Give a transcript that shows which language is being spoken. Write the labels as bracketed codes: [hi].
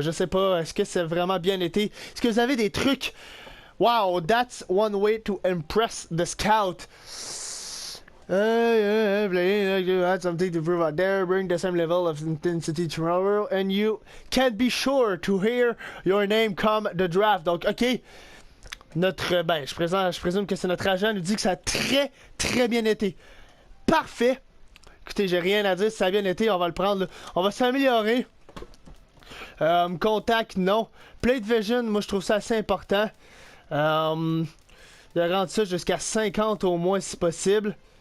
[fr] Est-ce que c'est vraiment bien été? Est-ce que vous avez des trucs? [en] Wow, that's one way to impress the scout. Had something to prove out there, bring the same level of intensity tomorrow, and you can be sure to hear your name come the draft. [fr] Donc, ok, je présume que c'est notre agent, nous dit que ça a très bien été. Parfait. Écoutez, j'ai rien à dire, si ça a bien été, on va le prendre, là. On va s'améliorer. Contact, non. Plate vision, moi je trouve ça assez important. De rendre ça jusqu'à 50 au moins si possible.